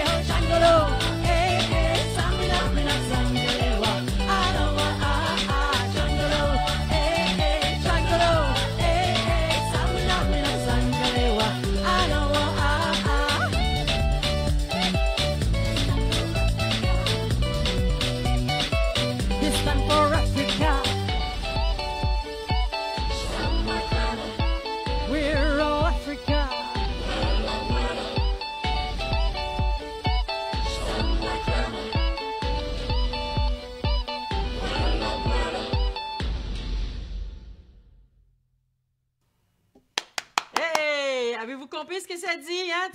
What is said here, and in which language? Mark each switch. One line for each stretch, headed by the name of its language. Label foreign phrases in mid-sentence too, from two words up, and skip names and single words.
English: oh, Changolo, hey, hey, Samina, mina, zangalewa, Anawa, Changolo, hey, hey, Changolo, hey, hey, Samina, mina, zangalewa, Anawa, This time for Africa. We're all Africa.
French: Avez-vous compris ce que ça dit, hein?